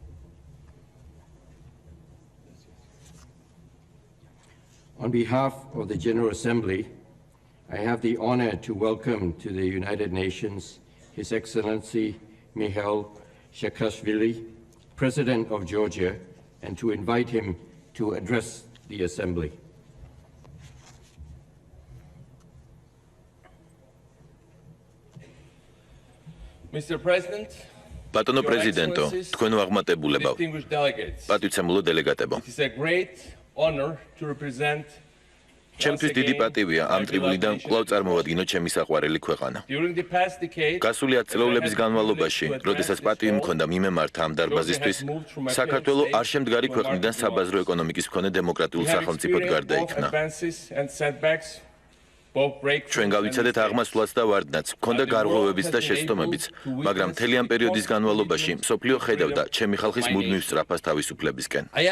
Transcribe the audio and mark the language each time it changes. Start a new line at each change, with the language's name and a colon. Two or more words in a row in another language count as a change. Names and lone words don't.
English: On behalf of the General Assembly, I have the honor to welcome to the United Nations His Excellency Mikhail Saakashvili, President of Georgia, and to invite him to address the Assembly. Mr. President,
Georgian: ბატონო პრეზიდენტო, თქვენ აღმატებულებავ, პატივცემულო დელეგატებო.
English: it is a great honor to represent
Georgian: ჩემთვის დიდი პატივია ამ ტრიბუნიდან კვლავ წარმოვადგინო ჩემი საყვარელი ქვეყანა.
English: during the past decade.
Georgian: გასული 10 წლეულების განმავლობაში, როდესაც პატივი მქონდა მიმემართა ამ დარბაზისთვის, საქართველო არ შემდგარი ქვეყნიდან საბაზრო ეკონომიკის მქონე დემოკრატიულ სახელმწიფოდ გარდაიქმნა. ჩვენ გავიცადეთ აღმასვლაც და ვარდნაც, მქონდა გარღვევებიც და შეცდომებიც, მაგრამ მთელი ამ პერიოდის განმავლობაში მსოფლიო ხედავდა ჩემი ხალხის მუდმივ სწრაფას თავისუფლებისკენ.